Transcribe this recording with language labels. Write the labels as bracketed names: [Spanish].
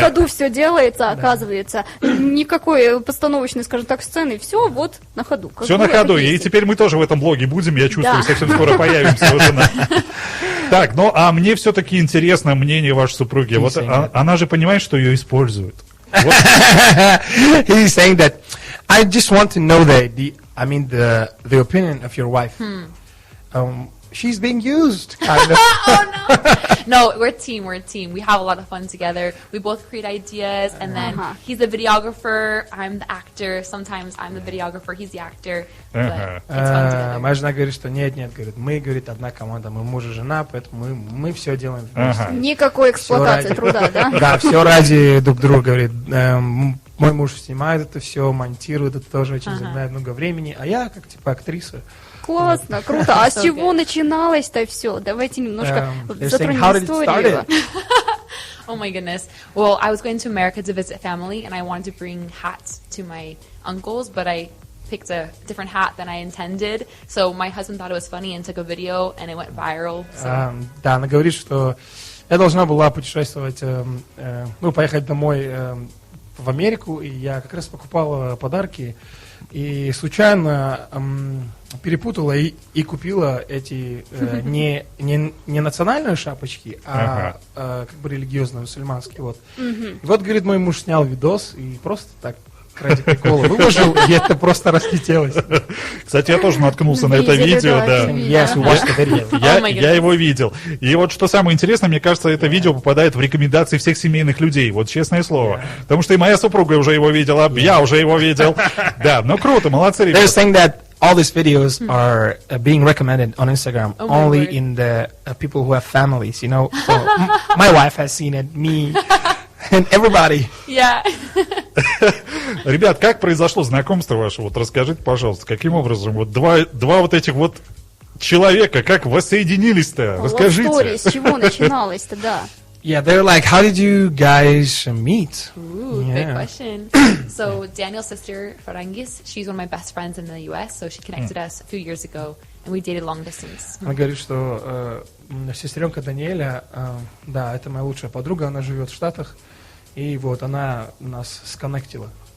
[Russian] ходу все делается, оказывается. Никакой постановочной, скажем так, сцены. Все вот на ходу. Все на ходу. И теперь мы тоже в этом блоге будем, я чувствую, совсем скоро появимся уже. Так, ну а мне все-таки интересно мнение вашей супруги. Вот она же понимает, что ее используют. [English] He's saying that I just want to know the opinion of your wife. She's being used, kind of. No, we're a team. We have a lot of fun together. We both create ideas, and then he's the videographer, I'm the actor. Sometimes I'm the videographer, he's the actor. But it's fun together. [Russian] Моя жена говорит, что нет, говорит, мы, говорит, одна команда, мы муж и жена, поэтому мы все делаем вместе. Никакой эксплуатации труда, да? Да, все ради друг друга, говорит. Мой муж снимает это все, монтирует, это тоже очень занимает много времени, а я как типа актриса. Классно, круто. А с чего начиналось-то все? Давайте немножко затронем историю. Oh my goodness. Well, I was going to America to visit family, and I wanted to bring hats to my uncles, but I picked a different hat than I intended. So my husband thought it was funny and took a video, and it went viral. So. Да, она говорит, что Я должна была путешествовать, поехать домой в Америку, и я как раз покупала подарки, и случайно перепутала и купила эти не национальные шапочки, а как бы религиозные, мусульманские. Вот. И вот, говорит, мой муж снял видос и просто так ради прикола выложил, и это просто разлетелось. Кстати, я тоже наткнулся на это видео, да. Я его видел. И вот что самое интересное, мне кажется, это видео попадает в рекомендации всех семейных людей, вот честное слово. Потому что и моя супруга уже его видела, я уже его видел. Да, ну круто, молодцы, ребята. [English] All these videos are being recommended on Instagram only in the people who have families, you know. So my wife has seen it, me, and everybody. Yeah. [Russian] Ребят, как произошло знакомство ваше? Вот расскажите, пожалуйста, каким образом вот два вот этих вот человека, как воссоединились-то? Расскажите. С чего начиналось-то, да? [English] Yeah, they're like, how did you guys meet? Ooh, good question. So Daniel's sister, Farangis, she's one of my best friends in the US, so she connected us a few years ago, and we dated long distance. [Russian] Она говорит, что сестренка Даниэля, да, это моя лучшая подруга, она живет в Штатах, и вот она нас сконнектила.